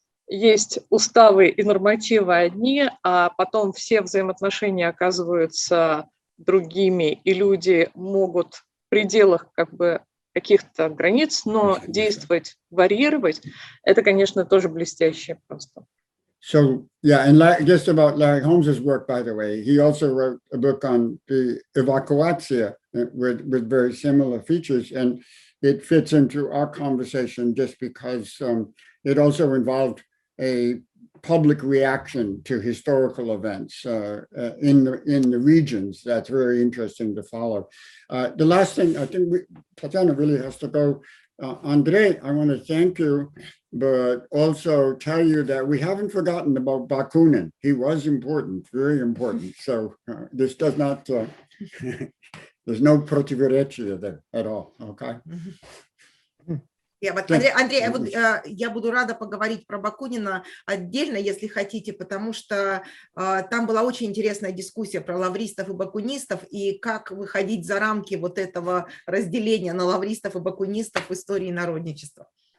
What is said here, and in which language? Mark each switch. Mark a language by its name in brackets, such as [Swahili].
[Russian] есть уставы и нормативы одни, а потом все взаимоотношения оказываются другими, и люди могут в пределах как бы каких-то границ, но действовать, варьировать, это, конечно, тоже блестяще просто. [English] So, yeah, and just about Larry Holmes's work, by the way, he also wrote a book on the evacuatia with very similar features, and it fits into our conversation just because it also involved a public reaction to historical events in the regions. That's very interesting to follow. The last thing, I think Tatiana really has to go. Andrei, I want to thank you, but also tell you that we haven't forgotten about Bakunin. He was important, very important. So this does not, there's no противоречие there at all, okay? [Russian] Андрей, я буду рада поговорить про Бакунина отдельно, если хотите, потому что там была очень интересная дискуссия про лавристов и бакунистов и как выходить за рамки вот этого разделения на лавристов и бакунистов в истории народничества.